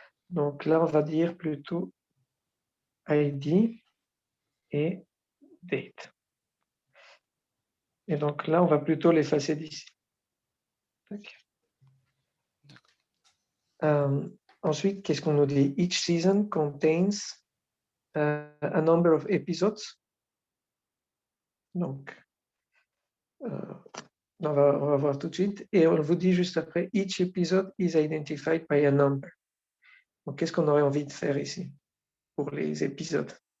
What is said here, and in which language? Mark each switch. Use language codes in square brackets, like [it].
[fr] Donc là, on va dire plutôt ID et date. Et donc là, on va plutôt l'effacer d'ici. Ensuite, qu'est-ce qu'on nous dit? [en] Each season contains a number of episodes. [fr] Donc, on va voir tout de suite. Et on vous dit juste après, [en] each episode is identified by a number. [fr] Donc, qu'est-ce qu'on aurait envie de faire ici pour les épisodes?